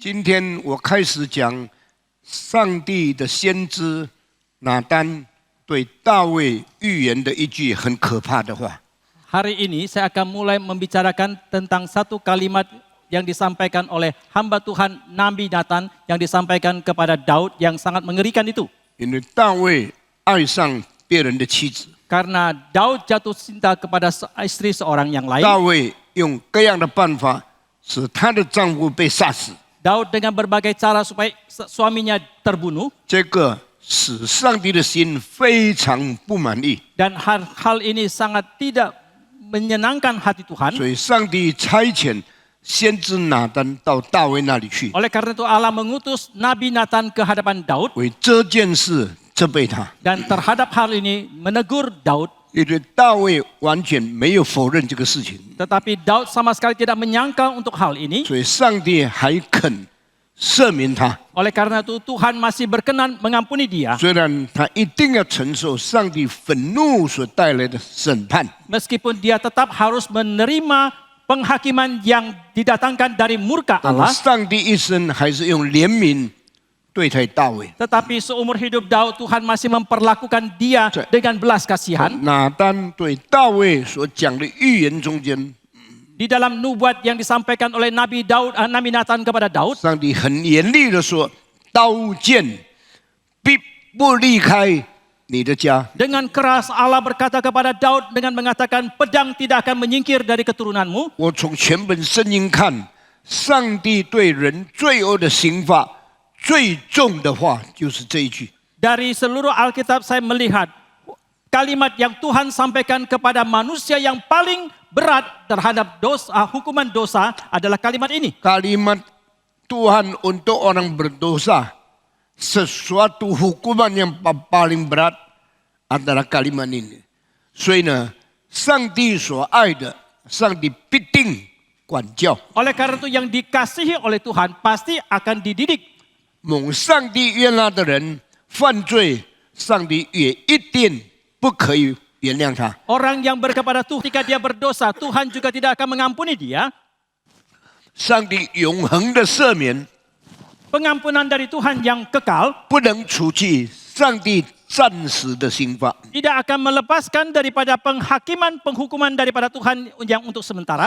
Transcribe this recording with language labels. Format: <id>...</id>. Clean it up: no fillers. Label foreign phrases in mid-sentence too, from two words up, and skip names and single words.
<zh>今天我开始讲上帝的先知拿单对大卫预言的一句很可怕的话。</zh> <id>Hari ini saya akan mulai membicarakan tentang satu kalimat yang disampaikan oleh hamba Tuhan Nabi Nathan yang disampaikan kepada Daud yang sangat mengerikan itu.</id> <zh>因为大卫爱上别人的妻子，</zh> <id>Karena Daud jatuh cinta kepada istri seorang yang lain.</id> <zh>大卫用各样的办法使她的丈夫被杀死，</zh> <id>Daud dengan berbagai cara supaya suaminya terbunuh.</id> <zh>这个使上帝的心非常不满意，</zh> <id>Dan hal ini sangat tidak menyenangkan hati Tuhan.</id> <zh>所以上帝差遣先知拿单到大卫那里去，</zh> <id>Oleh karena itu Allah mengutus Nabi Nathan ke hadapan Daud.</id> <zh>为这件事责备他。</zh> <id>Dan terhadap hal ini menegur Daud.</id> <zh>因为大卫完全没有否认这个事情，</zh> <id>Tetapi Daud sama sekali tidak menyangka untuk hal ini.</id> <zh>所以上帝还肯赦免他。</zh> <id>Oleh karena itu Tuhan masih berkenan mengampuni dia.</id> <zh>虽然他一定要承受上帝愤怒所带来的审判，</zh> <id>Meskipun dia tetap harus menerima penghakiman yang didatangkan dari murka</id> <zh>但</zh> <id>Allah.</id> <zh>上帝一生还是用怜悯对待大卫。</zh> <id>Tetapi seumur hidup Daud Tuhan masih memperlakukan dia dengan belas kasihan.</id> <zh>拿单对大卫所讲的预言中间，</zh> <id>Di dalam nubuat yang disampaikan oleh Nabi Nathan kepada Daud.</id> <zh>上帝很严厉的说：“刀剑必不离开你的家。”</zh> <id>Dengan keras Allah berkata kepada Daud dengan mengatakan pedang tidak akan menyingkir dari keturunanmu.</id> <zh>我从全本圣经看，上帝对人罪恶的刑罚最重的话就是这一句。</zh> <id>Dari seluruh Alkitab saya melihat kalimat yang Tuhan sampaikan kepada manusia yang paling berat terhadap hukuman dosa adalah kalimat ini. Kalimat Tuhan untuk orang berdosa, sesuatu hukuman yang paling berat adalah kalimat ini.</id> <zh>所以呢，上帝所爱的，上帝必定管教。</zh> <id>Oleh karena itu yang dikasihi oleh Tuhan pasti akan dididik.</id> <zh>蒙上帝悦纳的人犯罪，上帝也一定不可以原谅他。</zh> <id>Orang yang berkepada Tuhan ketika dia berdosa, Tuhan juga tidak akan mengampuni dia.</id> <zh>上帝永恒的赦免</zh> <id>Pengampunan dari Tuhan yang kekal</id> <zh>不能除去上帝暂时的刑罚。</zh> <id>tidak akan melepaskan daripada penghukuman daripada Tuhan yang untuk sementara.</id>